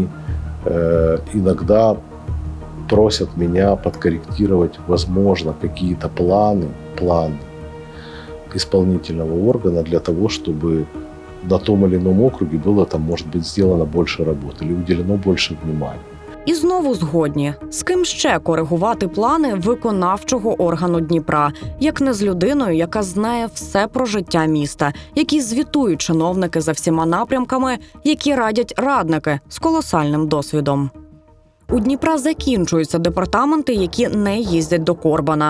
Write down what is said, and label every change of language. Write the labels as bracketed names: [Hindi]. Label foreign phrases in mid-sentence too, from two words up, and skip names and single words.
[Russian] Естественно, они иногда просят меня подкорректировать, возможно, какие-то планы исполнительного органа для того, чтобы на том или ином округе было там, может быть, сделано больше работы или уделено больше внимания. [Ukrainian] І знову згодні. З ким ще коригувати плани виконавчого органу Дніпра, як не з людиною, яка знає все про життя міста, які звітують чиновники за всіма напрямками, які радять радники з колосальним досвідом. У Дніпра закінчуються департаменти, які не їздять до Корбана.